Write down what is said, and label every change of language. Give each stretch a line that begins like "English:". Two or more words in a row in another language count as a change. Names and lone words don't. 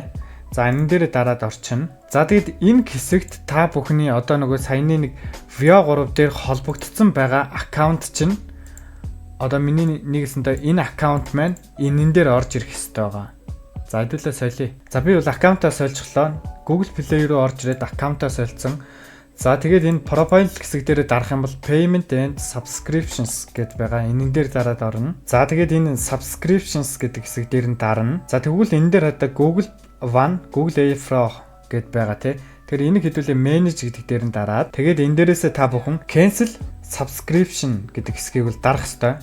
Mongolian: За энэ дээр дараад орчин. За тэгэд энэ хэсэгт та бүхний одоо нөгөө саяны нэг VA3 дээр холбогдсон байгаа аккаунт чинь одоо миний нэгсэндээ энэ аккаунт маань энэ дээр орж ирэх хэрэгтэй байгаа. За хэдүүлээ солиё. За би бол аккаунтаа сольчихлоо. Google Play руу орж ирээд аккаунтаа сольсон. За тэгээд энэ profile хэсэг дээр дарах юм бол
English: payment and subscriptions
Mongolian: гэд байгаа. Энэ дээр дараад орно. За тэгээд энэ subscriptions гэдэг хэсэг дээр нь дарна. За тэгвэл энэ дээр одоо Google One, Google Pro гэд байгаа тий. Тэгэхээр энийг хэдүүлээ manage гэдэг дээр нь дараад тэгээд энэ дээрээсээ та бүхэн
English: cancel subscription
Mongolian: гэдэг хэсгийг бол дарах ёстой.